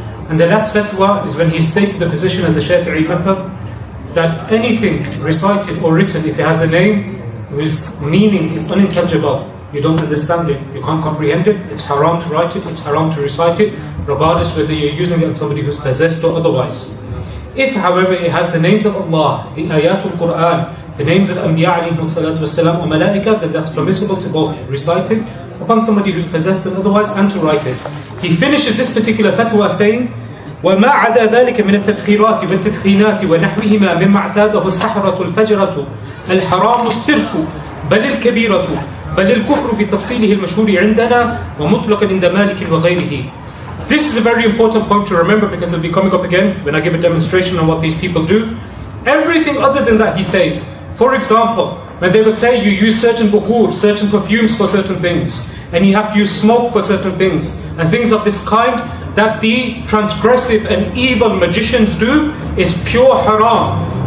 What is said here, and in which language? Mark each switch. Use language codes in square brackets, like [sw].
[en] And the last fatwa is when he stated the position of the Shafi'i method that anything recited or written, if it has a name whose meaning is unintelligible, you don't understand it, you can't comprehend it, it's haram to write it, it's haram to recite it, regardless whether you're using it on somebody who's possessed or otherwise. If, however, it has the names of Allah, the ayatul Qur'an, the names of Anbiya alayhi salatu wasalam, or Malaika, then that's permissible to both recite it upon somebody who's possessed and otherwise, and to write it. He finishes this particular fatwa saying, [ar] وَمَا عَدَى ذَلِكَ مِنَ التَّبْخِيرَاتِ وَالتَّدْخِينَاتِ وَنَحْوِهِمَا مِمَّا اعْتَادَهُ السَّحْرَةُ الْفَجْرَةُ الْحَرَامُ السِّرْفُ بَلِ الْكَبِيرَةُ بَلِ الْكُفْرُ بِتَفْصِيلِهِ الْمَشْهُورِ عِنْدَنَا وَمُطْلَقًا عِنْدَ مَالِكٍ وَغَيْرِهِ. [en] This is a very important point to remember because it'll be coming up again when I give a demonstration on what these people do. Everything other than that, he says. For example, when they would say you use certain bukhur, certain perfumes for certain things, and you have to use smoke for certain things, and things of this kind that the transgressive and evil magicians do is pure haram.